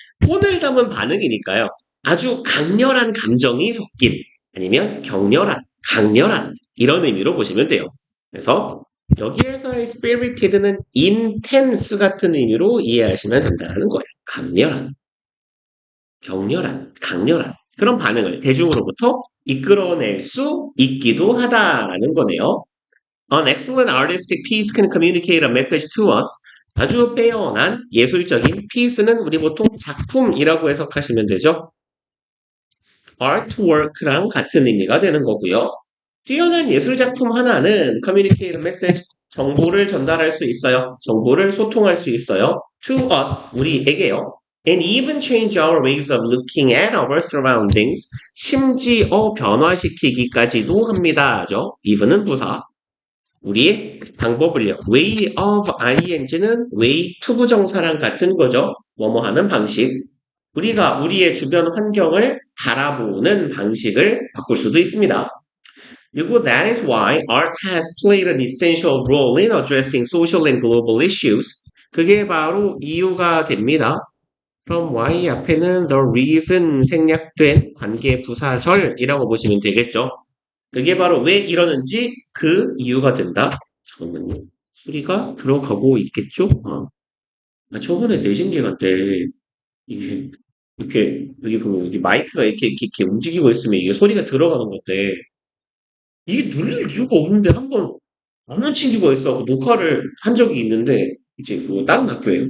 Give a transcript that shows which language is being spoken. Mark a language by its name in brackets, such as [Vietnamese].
[Korean] 혼을 담은 반응이니까요. 아주 강렬한 감정이 섞인 아니면 격렬한, 강렬한 이런 의미로 보시면 돼요. 그래서 여기에서의 spirited는 intense 같은 의미로 이해하시면 된다는 거예요. 강렬한, 격렬한, 강렬한 그런 반응을 대중으로부터 이끌어낼 수 있기도 하다라는 거네요. [English] An excellent artistic piece can communicate a message to us. [Korean] 아주 빼어난 예술적인 piece는 우리 보통 작품이라고 해석하시면 되죠. artwork랑 같은 의미가 되는 거고요. 뛰어난 예술 작품 하나는 [English] communicate a message, [Korean] 정보를 전달할 수 있어요. 정보를 소통할 수 있어요. to us, 우리에게요. [English] And even change our ways of looking at our surroundings. [Korean] 심지어 변화시키기까지도 합니다죠. even은 부사. 우리의 방법을요. way of ing는 way to 부정사랑 같은 거죠. 뭐뭐 하는 방식. 우리가 우리의 주변 환경을 바라보는 방식을 바꿀 수도 있습니다. [English] 그리고 that is why art has played an essential role in addressing social and global issues. [Korean] 그게 바로 이유가 됩니다. 그럼 Y 앞에는 the reason 생략된 관계 부사절이라고 보시면 되겠죠. 그게 바로 왜 이러는지 그 이유가 된다. 잠깐만요. 수리가 들어가고 있겠죠? 저번에 내신 기간 때 이게 이렇게 여기 보면 여기 마이크가 이렇게 움직이고 있으면 이게 소리가 들어가는 건데 이게 눌릴 이유가 없는데 한번 안 챙기고 있어 녹화를 한 적이 있는데 이제 그 다른 학교예요.